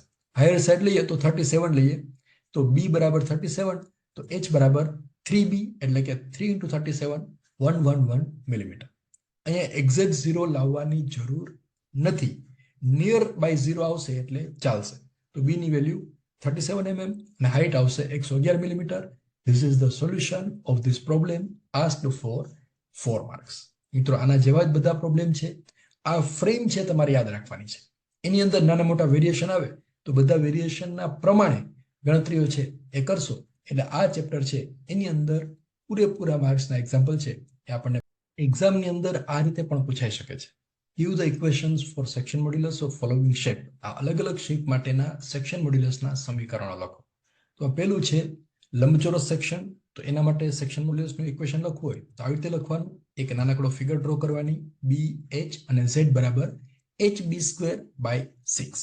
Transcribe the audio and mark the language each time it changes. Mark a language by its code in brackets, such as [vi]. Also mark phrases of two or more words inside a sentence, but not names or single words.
[gu] હાયર સાઈડ લઈએ તો 37 લઈએ તો b બરાબર 37, તો h બરાબર 3b, એટલે કે 3 × 37 111 મિલીમીટર. અહીંયા એક્ઝેક્ટ 0 લાવવાની જરૂર નથી, [en] near by [gu] 0 આવશે એટલે ચાલશે. તો b ની વેલ્યુ 37 mm અને હાઇટ આવશે 111 મિલીમીટર. [en] This is the solution of this problem asked for 4 marks. [gu] મિત્રો, આના જેવા જ બધા પ્રોબ્લેમ છે. આ ફ્રેમ છે તમારે યાદ રાખવાની છે. એની અંદર નાના મોટા વેરિએશન આવે તો બધા વેરિએશનના પ્રમાણે ગણતરીઓ છે એ કરશો એટલે આ ચેપ્ટર છે એની અંદર પૂરેપૂરા માર્ક્સના એક્ઝામ્પલ છે એ આપણને એક્ઝામની અંદર આ રીતે પણ પૂછાઈ શકે છે. [en] Give the equations for section modulus of following shape. [gu] આ અલગ અલગ શેપ માટેના સેક્શન મોડ્યુલસના સમીકરણો લખો. તો આ પહેલું છે લંબચોરસ સેક્શન. તો એના માટે સેક્શન મોડ્યુલસનું ઇક્વેશન લખવું હોય તો આવી રીતે લખવાનું. એક નાનકડો [en] figure draw [gu] કરવાની, b h અને z બરાબર hb²/6.